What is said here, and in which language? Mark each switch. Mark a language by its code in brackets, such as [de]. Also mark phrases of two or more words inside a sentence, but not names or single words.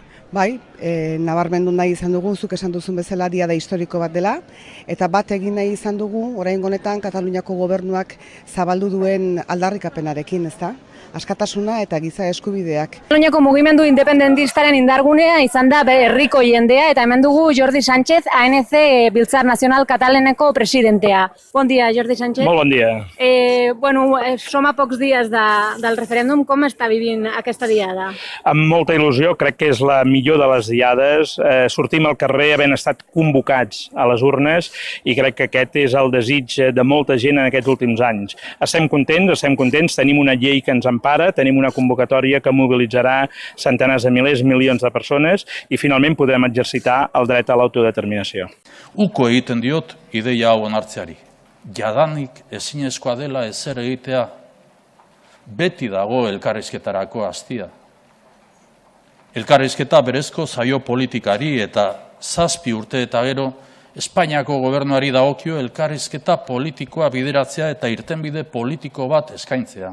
[eu] Bai, nabarmendu nahi izan dugu, zuk esan duzun bezala diada historiko bat dela, eta bat egin nahi izan dugu, orain honetan Kataluniako gobernuak zabaldu duen aldarrikapenarekin, ezta? Askatasuna eta giza eskubideak. Kataluniako mugimendu independentistaren indargunea izan da herriko jendea, eta hemen dugu Jordi Sánchez, ANC Biltzar Nazional Katalaneko presidentea. [ca] Bon dia, Jordi Sánchez. Molt bon dia. Som a pocs dies del referèndum. Com està vivint aquesta diada? Amb molta il·lusió, crec que és la millor de les diades. Sortim al carrer havent estat convocats a les urnes i crec que aquest és el desig de molta gent en aquests últims anys. Estem contents, tenim una llei que ens empara, tenim una convocatòria que mobilitzarà centenars de milers, milions de persones i finalment podrem exercitar el dret a l'autodeterminació. [eu] Uko egiten diot ideia hau onartzeari. Jadanik ezinezkoa dela ezer egitea, beti dago elkarrizketarako astia. Elkarrizketa berezko zaio politikari eta 7 urte eta gero Espainiako gobernuari dagokio elkarrizketa politikoa bideratzea eta irtenbide politiko bat eskaintzea.